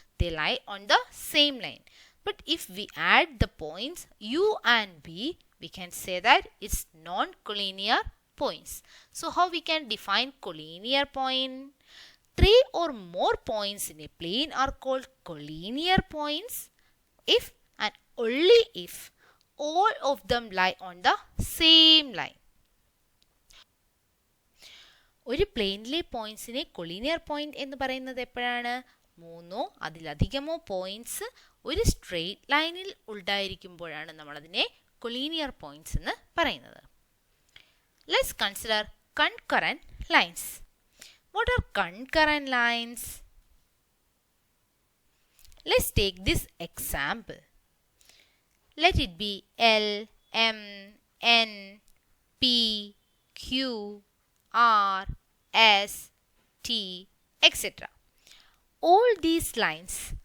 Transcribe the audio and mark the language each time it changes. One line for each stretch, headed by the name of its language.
English: They lie on the same line. But if we add the points U and V, we can say that it's non-collinear points. So how we can define collinear point? 3 or more points in a plane are called collinear points if and only if all of them lie on the same line.
Malayalam: ഒരു പ്ലെയിനിലെ പോയിന്റ്സിനെ collinear point എന്ന് പറയുന്നത് എപ്പോഴാണ്? 3 അതിലധികമോ points ഒരു straight ലൈനിൽ ഉണ്ടായിരിക്കുമ്പോഴാണ് നമ്മളതിനെ collinear points എന്ന് പറയുന്നത്.
English: Let's consider concurrent lines. What are concurrent lines? Let's take this example. Let it be L, M, N, P, Q, R, S, T, etc. All these lines